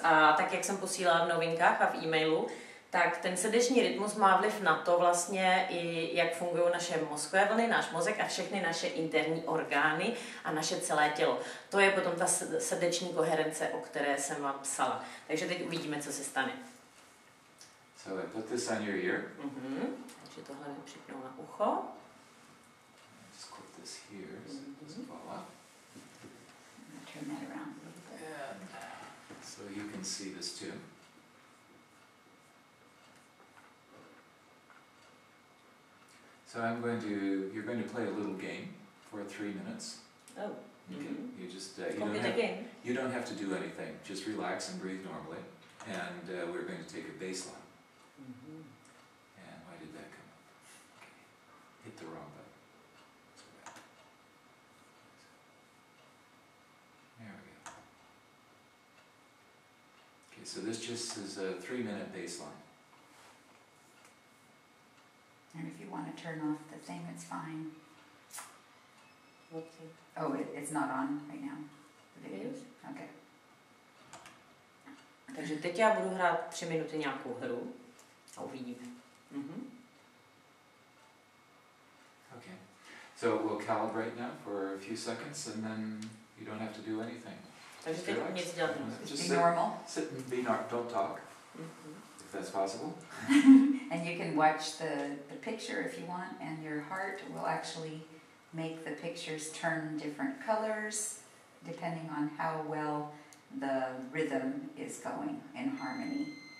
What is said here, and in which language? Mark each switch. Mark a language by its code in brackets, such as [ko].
[cs] A tak, jak jsem posílala v novinkách a v e-mailu, tak ten srdeční rytmus má vliv na to vlastně i jak fungují naše mozkové vlny, náš mozek a všechny naše interní orgány a naše celé tělo. To je potom ta srdeční koherence, o které jsem vám psala. Takže teď uvidíme, co se stane. [en] So I put this on your ear. [cs] Takže tohle mi připnu na ucho. [en] Just clip this here so it doesn't fall off. Turn that around a little bit. And so you can see this too. So you're going to play a little game for 3 minutes. Oh. You don't have to do anything. Just relax and breathe normally. And we're going to take a baseline. And why did that come up? Okay. Hit the wrong button. There we go. Okay, so this just is a 3-minute baseline. And if you want to turn off the thing, it's fine. What's it? Oh, it's not on right now. The video? Okay. [cs] Takže teď já budu hrát 3 minuty nějakou hru a uvidíme. [en] Okay. So we'll calibrate now for a few seconds and then you don't have to do anything. [cs] Takže teď nic dělat [en] Just be normal. Sit and be normal. Don't talk. If that's possible. And you can watch the picture if you want, and your heart will actually make the pictures turn different colors depending on how well the rhythm is going in harmony.